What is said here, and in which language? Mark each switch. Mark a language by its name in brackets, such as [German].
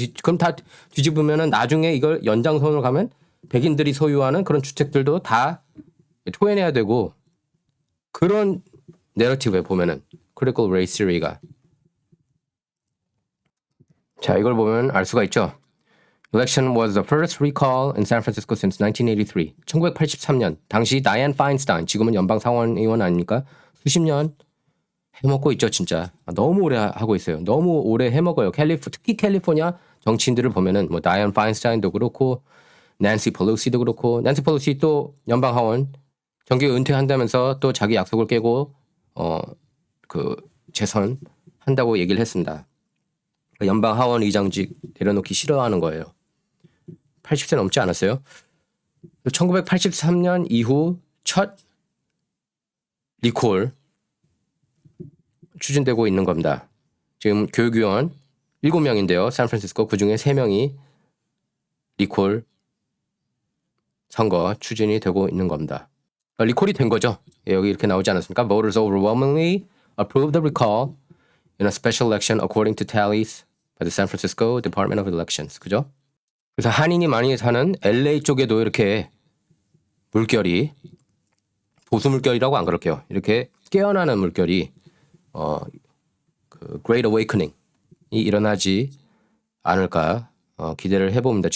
[Korean] 그럼 다 뒤집으면은 나중에 이걸 연장선으로 가면 백인들이 소유하는 그런 주택들도 다 토해내야 되고 그런 내러티브에 보면은 critical race theory가 자 이걸 보면 알 수가 있죠. [English] Election was the first recall in San Francisco since 1983. [Korean] 1983년 당시 다이앤 파인스타인 지금은 연방 상원의원 아닙니까? 수십 년 해먹고 있죠 진짜. 너무 오래 하고 있어요. 너무 오래 해먹어요. 특히 캘리포니아 정치인들을 보면은 뭐 다이앤 파인스타인도 그렇고 낸시 펠로시도 그렇고 낸시 펠로시 또 연방 하원 정기 은퇴한다면서 또 자기 약속을 깨고 그 재선 한다고 얘기를 했습니다. 연방 하원 의장직 내려놓기 싫어하는 거예요. 80세 넘지 않았어요. 1983년 이후 첫 리콜 추진되고 있는 겁니다. 지금 교육위원 7명인데요. 샌프란시스코 그중에 3명이 리콜 선거 추진이 되고 있는 겁니다. 리콜이 된 거죠. 여기 이렇게 나오지 않았습니까? [English] Voters overwhelmingly approved the recall in a special election according to tallies by the San Francisco Department of Elections. [Korean] 그죠? 그래서 한인이 많이 사는 LA 쪽에도 이렇게 물결이 보수 물결이라고 안 그럴게요. 이렇게 깨어나는 물결이 그 Great Awakening이 일어나지 않을까 기대를 해봅니다.